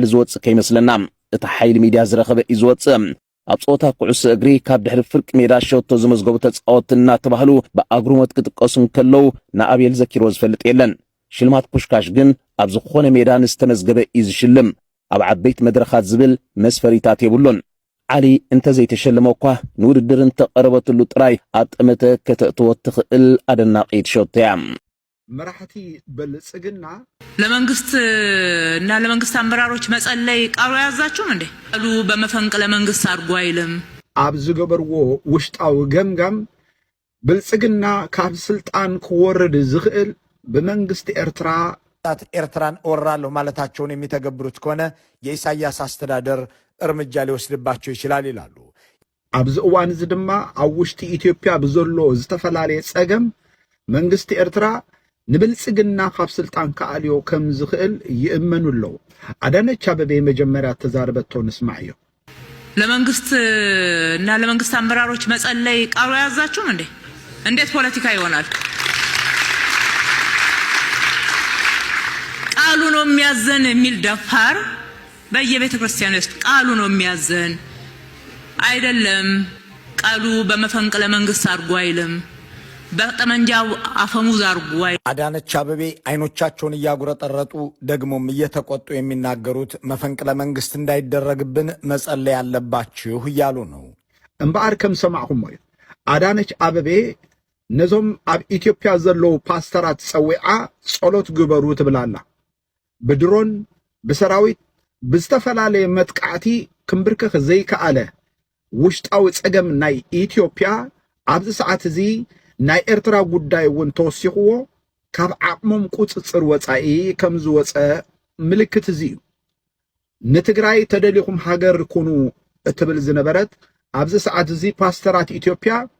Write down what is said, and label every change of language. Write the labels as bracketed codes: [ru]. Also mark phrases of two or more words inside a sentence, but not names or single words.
[ti] ዝወፅእ ከይመስለና እቲ ሓይሊ ሚድያ ዝረኸበ እዩ ዝወፅእ ኣብ ጾታ ኩዕሶ እግሪ ካብ ድሕሪ ፍርቂ ሜዳ ሸቶ ዝመዝገቡ ተጻወትቲ እናተባህሉ ብኣግሩሞት ክጥቀሱ ከለው ንኣቤል ዘኪሮ ዝፈልጥ የለን ሽልማት ፑሽካሽ ግን ኣብ ዝኾነ ሜዳ ንዝተመዝገበ እዩ ዝሽልም ኣብ ዓበይት መድረኻት ዝብል መስፈሪታት የብሉን ዓሊ እንተዘይተሸለመ እኳ ንውድድር እንተቐረበትሉ ጥራይ ኣጠመተ ከተእትዎ ትኽእል ኣደናቂት ሾተያ መራሕቲ ብልጽግና [am] ለመንግስት እና ለመንግስት አመራሮች መጸለይ ቃሉ ያዛችሁም እንዴ? ቃሉ በመፈንቅለ መንግስት አድርጎ አይልም። [ti] ኣብ ዝገበርዎ ውሽጣዊ ገምጋም ብልጽግና ካብ ስልጣን ክወርድ ዝኽእል [am] በመንግስት ኤርትራን እወራለሁ ማለታቸውን የሚተገብሩት ከሆነ የኢሳያስ አስተዳደር እርምጃ ሊወስድባቸው ይችላል ይላሉ። [ti] ኣብዚ እዋን እዚ ድማ ኣብ ውሽጢ ኢትዮጵያ ብዘሎ ዝተፈላለየ ጸገም መንግስት ኤርትራ ንብልጽግና ካብ ስልጣን ከኣልዮ ከም ዝኽእል ይእመኑ ኣለዉ። አዳነች አቤቤ መጀመሪያ ተዛረበቶ ንስማዕ እዩ። [am] ለመንግስት እና ለመንግስት አመራሮች መጸለይ ቃሉ ያዛችሁም እንዴ? እንዴት ፖለቲካ ይሆናል? ቃሉ ነው የሚያዘን የሚል ደፋር በየቤተ ክርስቲያኑ ውስጥ ቃሉ ነው የሚያዘን አይደለም። ቃሉ በመፈንቅለ መንግስት አድርጎ አይልም። በጠመንጃው አፈሙዝ አድርጎ [ti] አዳነች አቤቤ [am] አይኖቻቸውን እያጉረጠረጡ ደግሞም እየተቆጡ የሚናገሩት መፈንቅለ መንግስት እንዳይደረግብን መጸለይ ያለባችሁ እያሉ ነው። [ti] እምበአር ከም ሰማዕኩም ወይ አዳነች አቤቤ ነዞም ኣብ ኢትዮጵያ ዘለው ፓስተራት ጸዊዓ ጸሎት ግበሩ ትብላላ። ብድሮን ብሰራዊት ብዝተፈላለየ መጥቃዕቲ ክንብርከኽ ዘይከኣለ ውሽጣዊ ጸገም ናይ ኢትዮጵያ ኣብዚ ሰዓት እዚ ናይ ኤርትራ ጉዳይ እውን ተወሲኽዎ ካብ ዓቕሞም ቁፅፅር ወፃኢ ከም ዝወፀ ምልክት እዚ እዩ። ንትግራይ ተደሊኹም ሃገር ኩኑ እትብል ዝነበረት ኣብዚ ሰዓት እዚ ፓስተራት ኢትዮጵያ